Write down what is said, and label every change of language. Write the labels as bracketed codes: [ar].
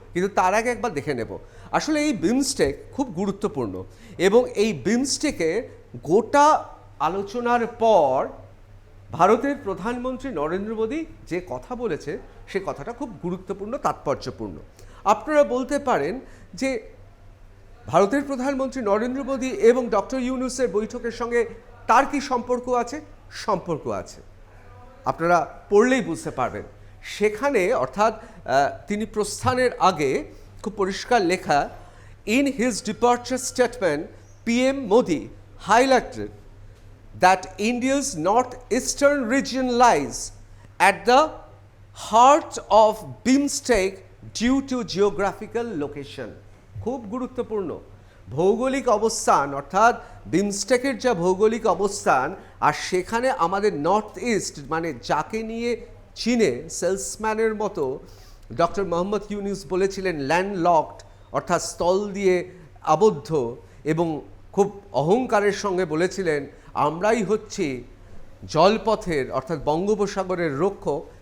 [bn] কিন্তু তার আগে একবার দেখে নেব আসলে এই বিমস্টেক খুব গুরুত্বপূর্ণ, এবং এই বিমস্টেকে গোটা আলোচনার পর ভারতের প্রধানমন্ত্রী নরেন্দ্র মোদী যে কথা বলেছে সে কথাটা খুব গুরুত্বপূর্ণ, তাৎপর্যপূর্ণ। আপনারা বলতে পারেন যে ভারতের প্রধানমন্ত্রী নরেন্দ্র মোদী এবং ডক্টর ইউনূসের বৈঠকের সঙ্গে তার কি সম্পর্ক আছে? সম্পর্ক আছে, আপনারা পড়লেই বুঝতে পারবেন। সেখানে অর্থাৎ তিনি প্রস্থানের আগে খুব পরিষ্কার লেখা, [en] In his departure statement PM Modi highlighted that India's northeastern region lies at the heart of BIMSTEC due to geographical location. [bn] খুব গুরুত্বপূর্ণ ভৌগোলিক অবস্থান, অর্থাৎ বিমস্টেকের যা ভৌগোলিক অবস্থান, আর সেখানে আমাদের নর্থ ইস্ট মানে যাকে নিয়ে চীনে সেলসম্যানের মতো ডক্টর মোহাম্মদ ইউনূস বলেছিলেন ল্যান্ডলকড, অর্থাৎ স্থল দিয়ে আবদ্ধ, এবং খুব অহংকারের সঙ্গে বলেছিলেন আমরাই হচ্ছি জলপথের অর্থাৎ বঙ্গোপসাগরের রক্ষক।